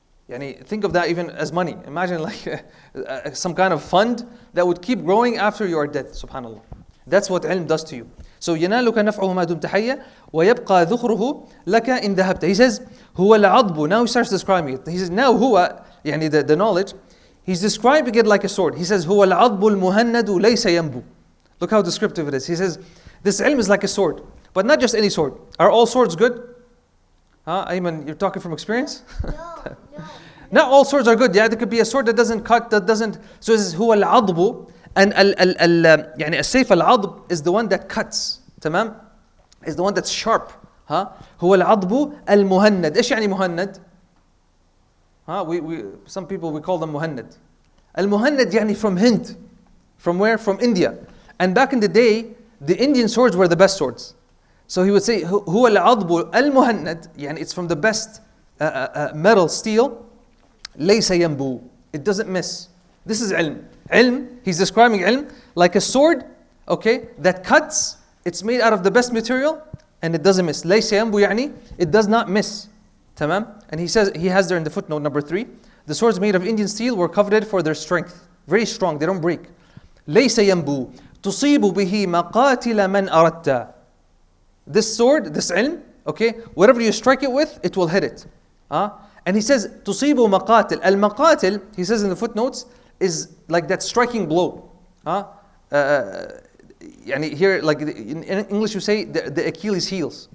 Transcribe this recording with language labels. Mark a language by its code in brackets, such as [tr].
[en] Yani, think of that even as money. Imagine like some kind of fund that would keep growing after you are dead, subhanallah. That's what ilm does to you. So [ar] ينالك نفعه ما دمت حيا ويبقى ذخره لك إن ذهبت. [en] He says [ar] هو العضب. [en] Now he starts describing it. He says now هو يعني the knowledge. He's describing it like a sword. He says [ar] هو العضب المهند ليس ينبو. [en] Look how descriptive it is. He says this ilm is like a sword, but not just any sword. Are all swords good? Ayman, you're talking from experience? No. Not all swords are good. Yeah, there could be a sword that doesn't cut, that doesn't. So it says [ar] هو العضب. [en] And يعني [ar] السيف العضب [en] is the one that cuts, تمام? Is the one that's sharp. [ar] هو العضب المهند. إيش يعني مهند؟ [en] Some people we call them مهند. المهند يعني from Hind. From where? From India. And back in the day, the Indian swords were the best swords. So he would say [ar] هو العضب المهند, [en] يعني it's from the best metal steel. [ar] ليس ينبو. [en] It doesn't miss. This is ilm. Ilm, he's describing ilm like a sword, okay, that cuts. It's made out of the best material and it doesn't miss. [ar] ليس ينبو [en] يعني it does not miss. [ar] تمام? [en] And he says, he has there in the footnote number 3, the swords made of Indian steel were coveted for their strength. Very strong, they don't break. [ar] ليس ينبو تصيب به مقاتل من أردت. [en] This sword, this ilm, okay, whatever you strike it with, it will hit it. And he says, [ar] تصيب مقاتل. [en] Al-maqatil, he says in the footnotes, is like that striking blow. يعني here, like in English you say the Achilles heels.